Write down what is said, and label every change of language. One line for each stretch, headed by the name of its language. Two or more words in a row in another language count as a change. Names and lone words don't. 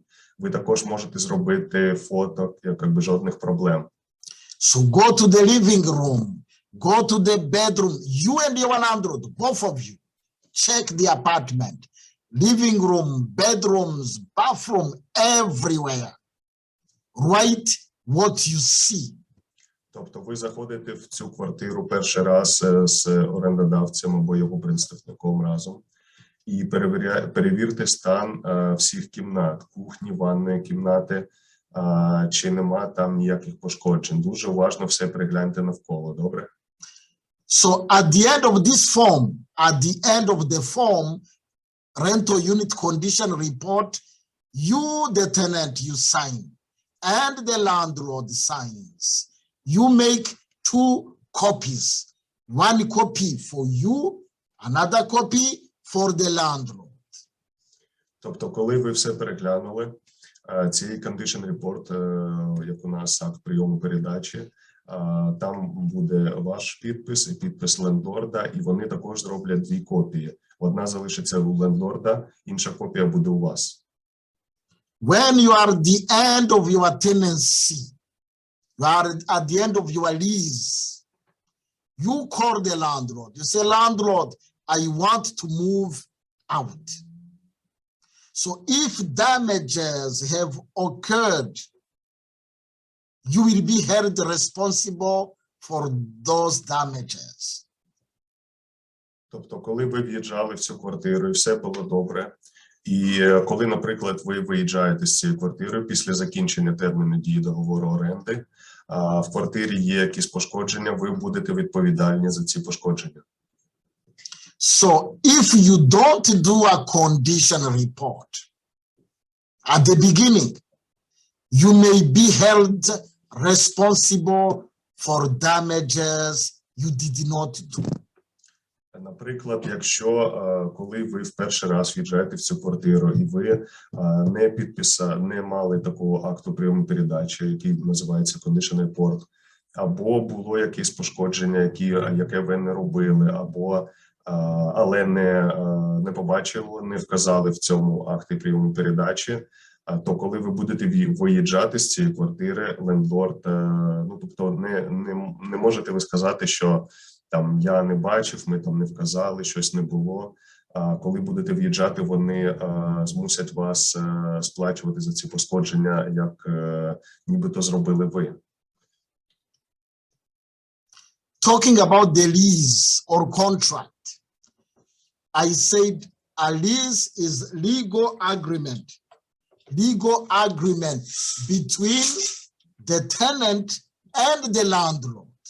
Ukrainian: Ви також можете зробити фото, якби жодних проблем.
English: So go to the living room, go to the bedroom, you and your landlord, both of you, check the apartment, living room, bedrooms, bathroom, everywhere. Write what you see.
Ukrainian: Тобто ви заходите в цю квартиру перший раз з орендодавцем або його представником разом і перевірте стан всіх кімнат, кухні, ванної кімнати, чи нема там ніяких пошкоджень. Дуже уважно все перегляньте навколо, добре?
English: So at the end of this form, at the end of the form, rental unit condition report, you, the tenant, you sign, and the landlord signs. You make 2 copies, 1 copy for you, another copy for the landlord.
Ukrainian: Тобто, коли ви все переглянули, цей
English: condition report,
Ukrainian: як у нас акт прийому передачі, там буде ваш підпис і підпис лендлорда, і вони також зроблять 2 копії. Одна залишиться у лендлорда, інша копія буде у вас.
English: When you are at the end of your tenancy, you are at the end of your lease, you call the landlord. You say, landlord, I want to move out. So if damages have occurred, you will be held responsible for those damages.
Ukrainian: Тобто, коли ви в'їжджали в цю квартиру і все було добре, і коли, наприклад, ви виїжджаєте з цієї квартири після закінчення терміну дії договору оренди, в квартирі є якісь пошкодження, ви будете відповідальні за ці пошкодження.
English: So if you don't do a condition report at the beginning, you may be held responsible for damages you did not do.
Ukrainian: Наприклад, якщо коли ви в перший раз в'їжджаєте в цю квартиру і ви не мали такого акту прийому передачі, який називається
English: condition report,
Ukrainian: або було якесь пошкодження, яке ви не робили, або але не побачили, не вказали в цьому акті прийому передачі, то коли ви будете виїжджати з цієї квартири, лендлорд, ну тобто не можете ви сказати, що там я не бачив, ми там не вказали, щось не було. Коли будете в'їжджати, вони змусять вас сплачувати за ці пошкодження, як нібито зробили ви.
English: talking about the lease or contract, I said a lease is legal agreement between the tenant and the landlord.